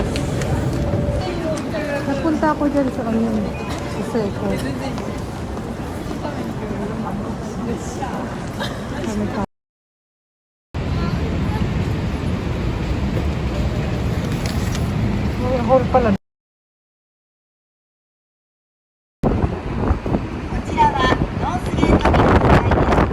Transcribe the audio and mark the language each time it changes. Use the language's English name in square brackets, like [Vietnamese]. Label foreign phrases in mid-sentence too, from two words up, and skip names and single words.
[Filipino] Napunta ako dyan sa sa Seiko. Kami pa. May hall pala. [Japanese] こちらはノースゲートビルの前です。